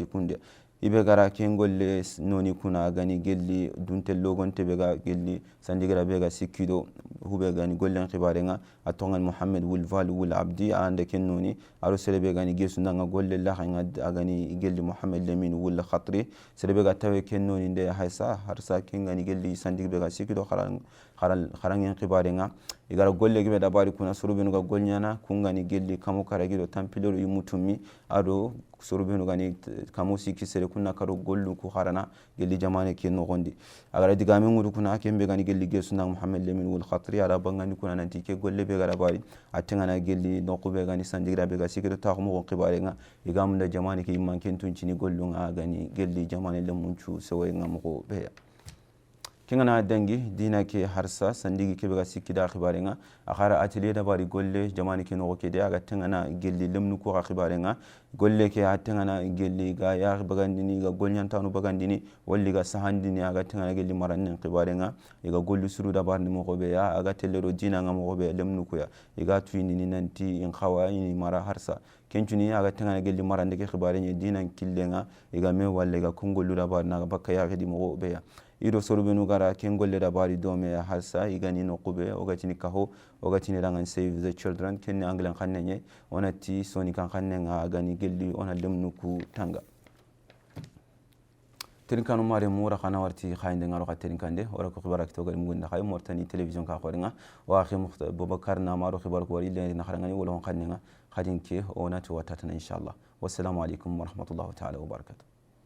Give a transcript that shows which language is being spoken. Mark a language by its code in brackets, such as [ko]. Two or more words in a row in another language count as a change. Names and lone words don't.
[snk] kunde ibe gara ken golle noni kuna gani gelli dunte logonte be ga gelli sandigira be ga sikido hube gani gollen khibarenga atongan Muhammad wul val wul abdi ande ken noni aro serebe gani gesu ndanga golle la hanga agani gelli Muhammad lemin wul khatri serebe ga tawe ken noni nde haysa harsa ken gani gelli sandigira be ga sikido kharangen khibarenga igara golle gibe dabari kuna surubenu ga golnyana kungani gelli kamo karagido tampilero yumutumi ado surubenu gani kamo sikisere kunna karo gollu ku kharana gelli jamane ke nogondi agara digame ngudu kuna kembe gani gelli gesu ndanga Muhammad lemin wul khatri ara bangani kuna nanti ke golle be gara bari atengana gelli nokube gani sandigira be ga sikido taxumo khibarenga igamunda jamane ke imman kentunchini gollunga gani gelli jamane lemunchu sewe ngamko be kengana dangi dina ke harsa sandigi ke bega sikida khibarenga akhara atelier da bari golle jamani ke no ke de aga tengana gelli lemnu ko khibarenga golle ke atengana gelli ga ya bagandini ga golnyantanu bagandini walli ga sahandini aga tengana gelli marannin khibarenga iga gollu suru da barni mo be ya aga tellero dina ngam mo be lemnu ko ya iga tuini nanti in khawa ini mara harsa kencuni aga tengana gelli marande ke khibarenga dina killenga iga me walle ga kongollu da barna bakka ya gedi mo be ya ido sorubenu gara kengolle da bari dome halsa igani nokube ogatini kaho ogatini rangan [en] save the children [snk] kenni anglen khannenye onati soni kan khannenga agani gelli ona lemnuku tanga teninkanu mare mura kana warti khayinde ngaro ka teninkande ora ko khibara kito gari mugunda khay Mauritanie télévision ka khoringa wa akhi Boubacar Namaro khibar ko wari le na kharangani wala khannenga khadinke onati watatana [ar] إن شاء الله والسلام عليكم ورحمة الله تعالى وبركاته.